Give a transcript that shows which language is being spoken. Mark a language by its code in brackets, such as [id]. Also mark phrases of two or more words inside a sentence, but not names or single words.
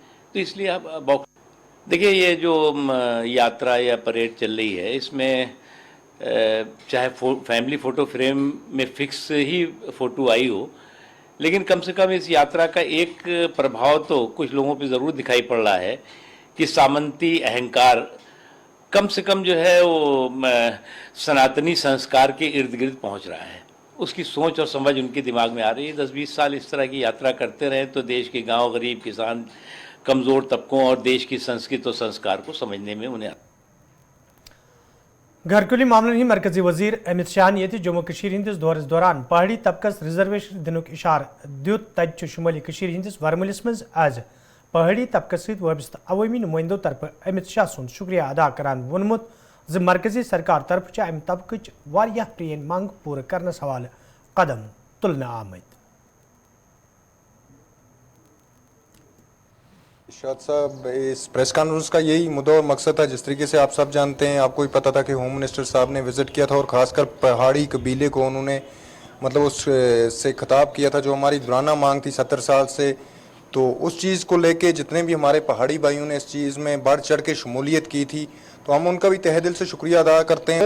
[hi] तो इसलिए अब देखिए ये जो यात्रा या परेड चल रही है, इसमें चाहे [en] family photo frame [hi] में फिक्स ही फ़ोटो आई हो, लेकिन कम से कम इस यात्रा का एक प्रभाव तो कुछ लोगों पे ज़रूर दिखाई पड़ रहा है कि सामंती अहंकार कम से कम जो है वो सनातनी संस्कार के इर्द गिर्द पहुंच रहा है। उसकी सोच और समझ उनके दिमाग में आ रही है। 10-20 साल इस तरह की यात्रा करते रहे तो देश के गांव, गरीब, किसान, कमज़ोर तबकों और देश की संस्कृति और संस्कार को समझने में उन्हें [ks] घरकुली मामलन ही मरकजी वजीर अमित शाह ने जम्मू कशीर हिंदिस दौरस दौरान पहाड़ी तबकस रिजर्वेशन दिनुक इशार दियुत तज शुमाली कशीर हिंदिस वरमलिस मज आज पहाड़ी तबकस सहित वाबस्ता अवामी नुमाइंदों तरफ अमित शाह सुंद शुक्रिया अदा करान वोनमुत ज मरकजी सरकार तरफ अमि तबकच वारियाह प्रेन मांग पूरा करने हवाले कदम तुलना आमद। [hi] इरशाद साहब, इस प्रेस कॉन्फ्रेंस का यही मुद्दा और मकसद था। जिस तरीके से आप सब जानते हैं, आपको भी पता था कि [en] home minister [hi] साहब ने विज़िट किया था और ख़ासकर पहाड़ी कबीले को उन्होंने मतलब उस से खिताब किया था, जो हमारी दुराना मांग थी 70 साल से, तो उस चीज़ को लेके जितने भी हमारे पहाड़ी भाइयों ने इस चीज़ में बढ़ चढ़ के शमूलियत की थी, तो हम उनका भी तहे दिल से शुक्रिया अदा करते हैं।